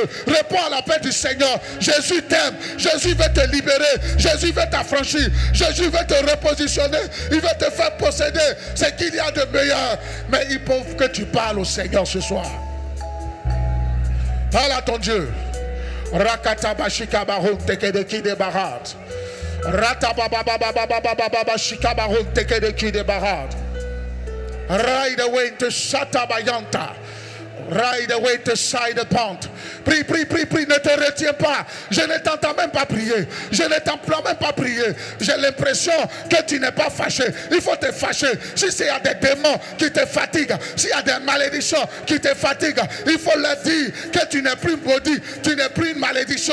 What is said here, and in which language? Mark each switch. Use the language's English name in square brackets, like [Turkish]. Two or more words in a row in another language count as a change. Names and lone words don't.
[French] Réponds à l'appel du Seigneur. Jésus t'aime. Jésus veut te libérer. Jésus veut t'affranchir. Jésus veut te repositionner. Il veut te faire posséder ce qu'il y a de meilleur. Mais il faut que tu parles au Seigneur ce soir. Parle à ton Dieu. Rakatabashikabaron tekedeki de barat. Ratababababababababashikabaron tekedeki de barat. Ride away to Shatabayanta. Ride away to side pont. Prie, prie, prie, prie, ne te retiens pas. Je ne t'entends même pas prier. Je ne t'emploie même pas prier. J'ai l'impression que tu n'es pas fâché. Il faut te fâcher. Si il y a des démons qui te fatiguent, s'il y a des malédictions qui te fatiguent, il faut leur dire que tu n'es plus maudit, tu n'es plus une malédiction.